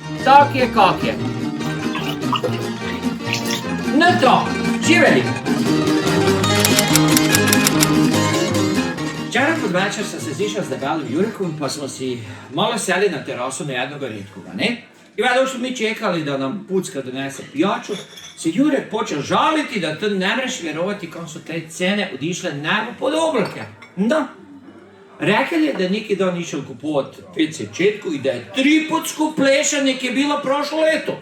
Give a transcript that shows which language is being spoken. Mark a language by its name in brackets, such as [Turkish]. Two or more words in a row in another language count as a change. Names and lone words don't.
[Croatian] tak je, kak je. No to, živeli! Včeraj pod večer sem se zišel z debelim Jurekom, pa smo si malo seli na terasu na jednoga redkoga, ne? I valjda smo mi čekali da nam Pucka donese pijaču, se Jurek počeo žaliti da to ne mreš vjerovati kako su te cene odišle nebo pod oblake. Da. Rekel je, da neki dan išel kupovat PC-četku i da je 3 put skuplejša nek je bila prošlo leto.